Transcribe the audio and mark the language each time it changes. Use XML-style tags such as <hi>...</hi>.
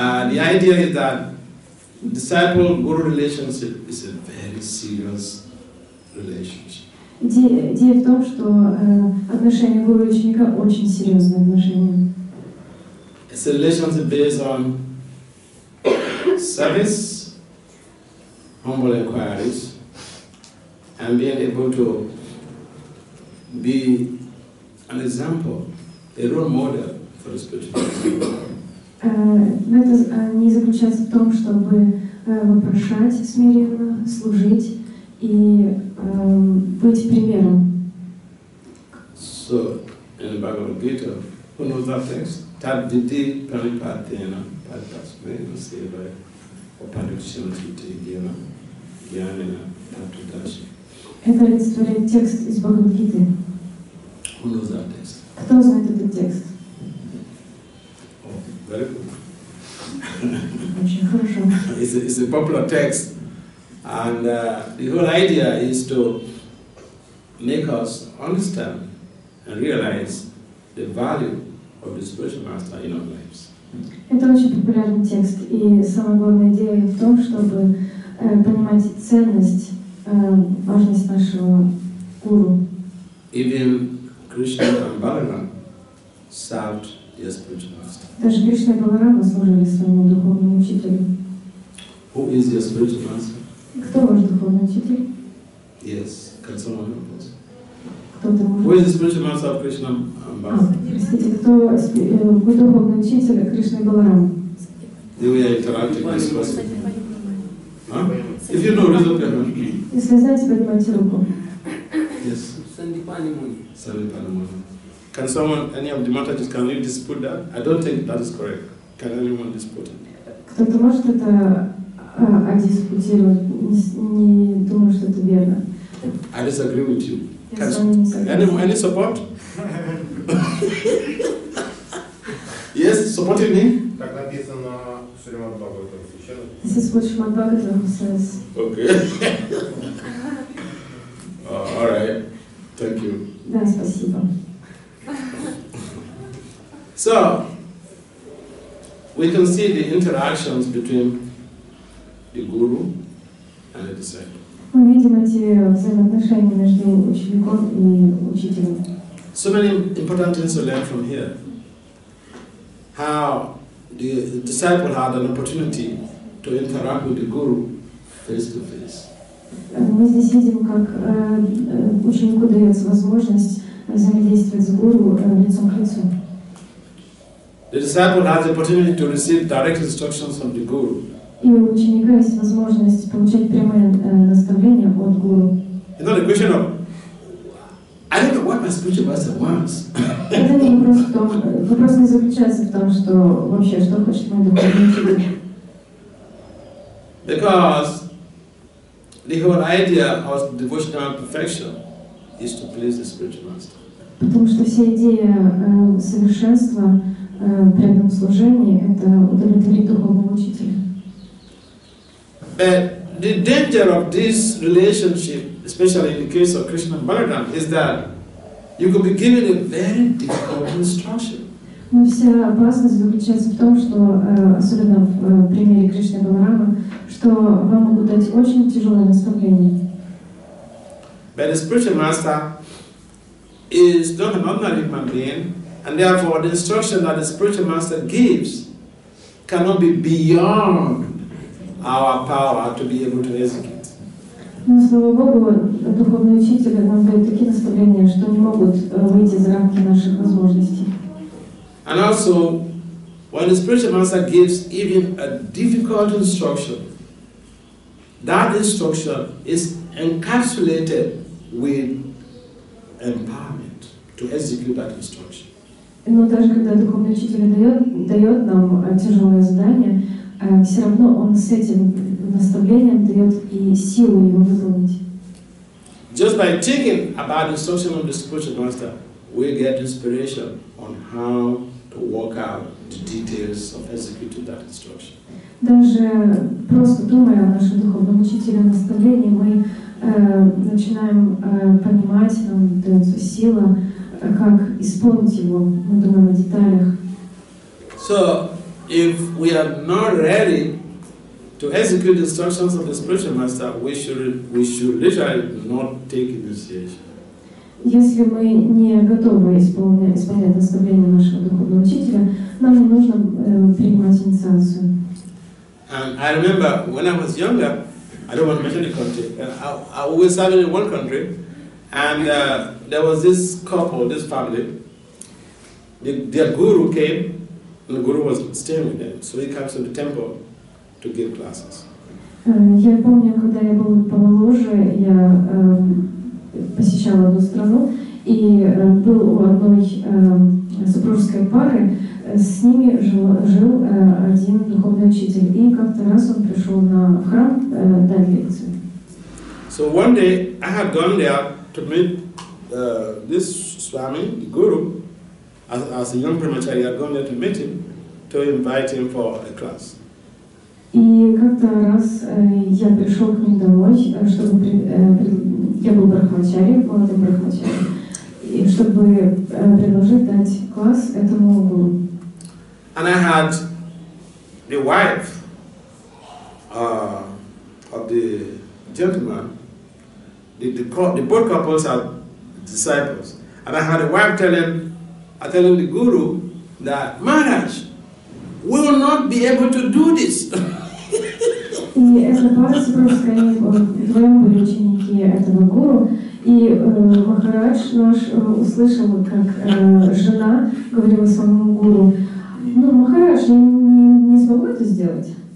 <en>The idea is that disciple-guru relationship is a very serious relationship.</en> <ru>Идея в том, что отношения гуру и ученика очень серьезные отношения.</ru> <en>It's a relationship based on service, humble inquiries, and being able to be an example, a role model for the spiritual life.</en> <ru>Но это не заключается в том, чтобы вопрошать смиренно, служить и быть примером.</ru> <en>So, in the Bhagavad Gita, who knows that text?</en> <sa>Tadviti pranipatena padpasmena seva upadikshantiti gyana gyanina tattudashi.</sa> <ru>Это олицетворяет текст из Бхагавад-гиты.</ru> <en>Who knows that text?</en> <ru>Кто знает этот текст?</ru> <en>Very good.</en> <ru>Очень хорошо.</ru> <en>It's a popular text, and the whole idea is to make us understand and realize the value of the spiritual master in our lives.</en> <ru>Это очень популярный текст, и самая главная идея в том, чтобы понимать ценность, важность нашего гуру.</ru> <en>Even Krishna and Balaram served their spiritual master.</en> <ru>Даже Кришна и Баларама служили своему духовному учителю.</ru> <en>Who is your spiritual master?</en> <ru>Кто ваш духовный учитель?</ru> <en>Yes, can someone help us?</en> <ru>Кто-то</ru> <en>Who</en> <ru>может...</ru> <en>is the spiritual master of Krishna and Balaram?</en> <ru>Простите, кто духовный учитель Кришны и Баларама?</ru> <en>They were interacting this person. Huh? If you know, raise up your hand.</en> <ru>Если знаете, поднимайте руку.</ru> <en>Yes. Sandipani Muni. Can someone, any of the Matatis, can you dispute that? I don't think that is correct. Can anyone dispute it?</en> <ru>Кто-то может это одиспутировать? Не думаю, что это верно.</ru> <en>I disagree with you.</en> <ru>Я с вами не согласна.</ru> <en>Any support? Yes, supporting me?</en> <ru>Как написано в Srimad Bhagavatam священном.</ru> <en>This is what Srimad Bhagavatam says. Okay. All right. Thank you.</en> <ru>Да, спасибо.</ru> <en>So, we can see the interactions between the guru and the disciple.</en> <ru>Мы видим эти взаимоотношения между учеником и учителем.</ru> <en>So many important things to learn from here. How the disciple had an opportunity to interact with the guru face to face.</en> <ru>Мы здесь видим, как ученику дается возможность взаимодействовать с гуру лицом к лицу.</ru> <en>The disciple has the opportunity to receive direct instructions from the guru.</en> <ru>И у ученика есть возможность получать прямые наставления от гуру.</ru> <en>It's not a question of, I don't know what my spiritual master wants.</en> <ru>Это не вопрос в том, вопрос не заключается в том, что вообще, что хочет мой духовный учитель.</ru> <en>Because the whole idea of devotional perfection is to please the spiritual master.</en> <ru>Потому что вся идея совершенства при этом служении — это удовлетворить духовного учителя.</ru> <en>But the danger of this relationship, especially in the case of Krishna and Balaram, is that you could be given a very difficult instruction.</en> <ru>Но вся опасность заключается в том, что, особенно в примере Кришны и Баларама, что вам могут дать очень тяжелое наставление.</ru> <en>But the spiritual master is not an ordinary human being, and therefore the instruction that the spiritual master gives cannot be beyond our power to be able to execute.</en> <ru>Но, слава Богу, духовные учители нам дают такие наставления, что не могут выйти за рамки наших возможностей.</ru> <en>And also, when the spiritual master gives even a difficult instruction, that instruction is encapsulated with empowerment to execute that instruction.</en> <ru>Но даже когда духовный учитель дает нам тяжелое задание, все равно он с этим наставлением дает и силу его выполнить.</ru> <en>Just by thinking about the instruction of the spiritual master, we get inspiration on how to work out the details of executing that instruction.</en> <ru>Даже просто думая о нашем духовном учителе наставлении, мы начинаем понимать, нам дается сила, как исполнить его. Мы думаем о деталях.</ru> <en>So, if we are not ready to execute the instructions of the spiritual master, we should literally not take initiation.</en> <ru>Если мы не готовы исполнять наставления нашего духовного учителя, нам не нужно принимать инициацию.</ru> <en>And I remember when I was younger, I don't want to mention the country, I was serving in one country, and there was this couple, this family. Their guru came, and the guru was staying with them, so he comes to the temple to give classes.</en> <ru>Я помню, когда я был помоложе, я посещала одну страну, и был у одной супружеской пары, с ними жил один духовный учитель, и как-то раз он пришел в храм дать лекцию.</ru> <en>So one day I had gone there to meet this Swami, the guru, as a young brahmachari. I had gone there to meet him, to invite him for a class.</en> <ru>И как-то раз я пришел к ним домой, чтобы я был брахмачари, молодым брахмачари, и чтобы предложить дать класс этому гуру.</ru> <en>And I had the wife of the gentleman. Both couples are disciples, and I had a wife telling the guru that Maharaj, we will not be able to do this.</en> <ru>И эта пара супружеская, они вдвоем были ученики этого гуру, и Махарадж наш услышал, как жена говорила своему гуру: ну, Махарадж, я не смогу это сделать.</ru>